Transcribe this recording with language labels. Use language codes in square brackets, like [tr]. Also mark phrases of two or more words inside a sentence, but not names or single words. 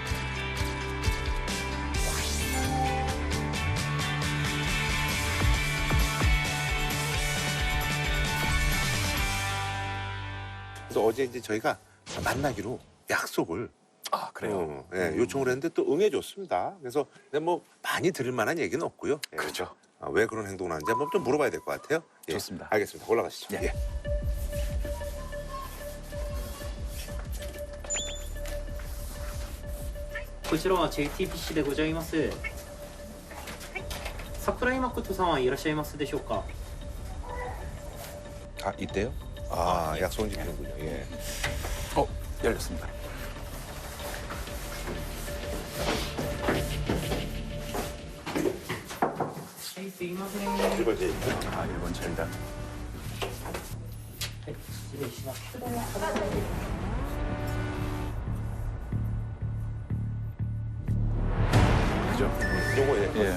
[ko] 그래서 어제 이제 저희가 만나기로 약속을 아 그래요. 요청을 했는데 또 응해줬습니다. 그래서 근데 뭐 많이 들을 만한 얘기는 없고요. 예. 그렇죠. 왜 그런 행동을 하는지 한번 좀 물어봐야 될 것 같아요. 예. 좋습니다. 알겠습니다. 올라가시죠. 예. 예. [ja] こちらは JTBC でございます。桜井誠さんはいらっしゃいますでしょうか。 [ko] 아 이때요? 아 약속은 지키는군요. 예. 열렸습니다. 이걸 이제 아 일본 젤다. [ja] 失礼します。 [ko] 그죠? 요거 예. 예.